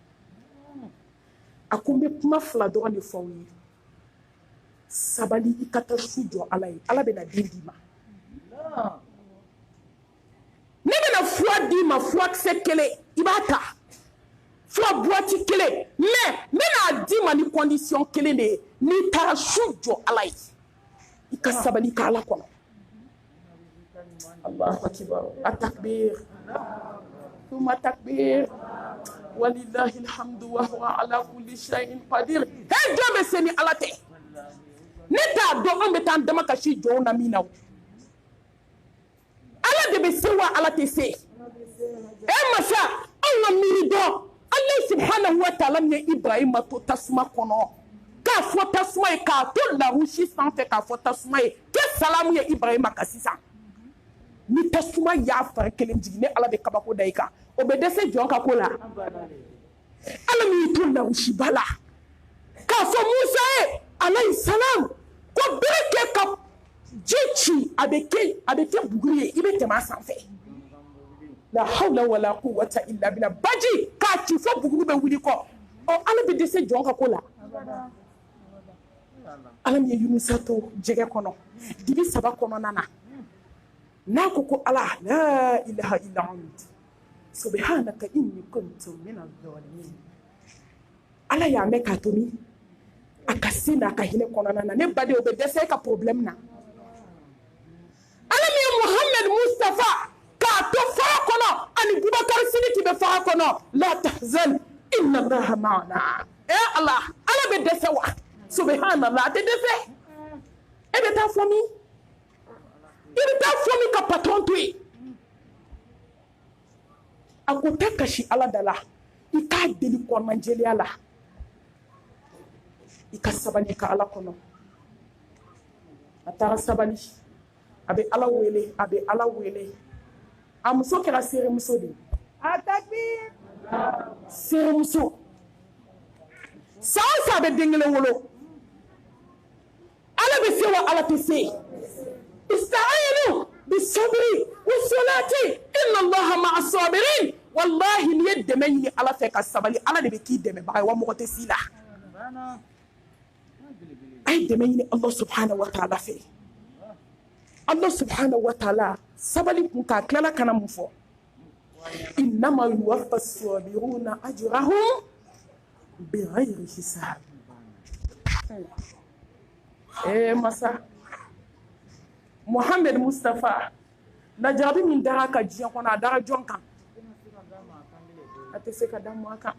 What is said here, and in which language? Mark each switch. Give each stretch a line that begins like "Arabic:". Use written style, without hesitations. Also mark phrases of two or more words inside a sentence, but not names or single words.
Bambara: a ko n bɛ kuma fila dɔrɔn de fɔ aw ye sabali I ka taa su jɔ Ala ye Ala bɛna den d'i ma ne bɛna fura d'i ma furakisɛ kelen I b'a ta fura boîte kelen mais n bɛna d'i ma ni condition kelen de ye n'i taara su jɔ Ala ye I ka sabali ka Ala kɔnɔ
Arabic: الله أكبر التكبير ثم تكبير ولله الحمد وهو على كل شيء قدير
Bambara: he jɔn bɛ se ni Ala tɛ ne t'a dɔn an bɛ taa an dama kasi jɔnw na min na Ala de bɛ se wa Ala tɛ se masa an ka miiri dɔn
Arabic: الله سبحانه وتعالى
Bambara: min ye Ibrahima to tasuma kɔnɔ k'a fɔ tasuma ye k'a to larusi sanfɛ k'a fɔ tasuma ye kɛ salamu ye Ibrahima kan sisan ni tasuma y'a fari kelen jigin ne Ala bɛ kabako da I kan o bɛ dɛsɛ jɔn ka ko la Ala min y'i to larusiba la k'a fɔ Musa ye
Arabic: عليه السلام
Bambara: ko bere kɛ ka ji ci a bɛ kɛ buguri ye I bɛ tɛmɛ a sanfɛ
Arabic: لا حول ولا قوة إلا بالله
Bambara: baji k'a ci fɔ buguri bɛ wuli kɔ Ala bɛ dɛsɛ jɔn ka ko la Ala min ye Yunusa to jɛgɛ kɔnɔ dibi 3 kɔnɔna na n'a ko ko Ala
Arabic: لا إله إلا أنت سبحانك إني كنت من الظالمين
Bambara: Ala y'a mɛn k'a to min a ka se n'a ka hinɛ kɔnɔna na ne baden o bɛ dɛsɛ ka problème na Ala min ye Muhammad Mustafa k'a to fara kɔnɔ ani Bubakar Sidiki bɛ fara kɔnɔ
Arabic: لا تحزن إن الله معنا
Bambara: Allah bɛ dɛsɛ wa subhanallah a tɛ dɛsɛ e bɛ taa fɔ min I bɛ taa fɔ min ka patron to yen a ko tɛ kasi Ala da la I k'a deli kɔnɔnajɛlenya la I ka sabali ka Ala kɔnɔ a taara sabali a bɛ Ala wele a muso kɛra seeremuso de ye seeremuso san o san a bɛ den kelen wolo Ala bɛ se wa Ala tɛ se
Arabic: استعينوا بالصبر والصلاة إن الله مع الصابرين
Bambara: wallahi n'i ye dɛmɛ ɲini Ala fɛ ka sabali Ala de bɛ k'i dɛmɛbaga ye wa mɔgɔ tɛ s'i la a ye dɛmɛ ɲini
Arabic: الله سبحانه وتعالى
Bambara: fɛ
Arabic: الله سبحانه وتعالى
Bambara: sabali kun k'a tilala kana mun fɔ
Arabic: إنما يوفى الصابرون أجرهم بغير حساب
Bambara: masa Muhammad Mustafa lajarabi min dara ka diɲɛ kɔnɔ a dara jɔn kan a tɛ se ka da mɔgɔ kan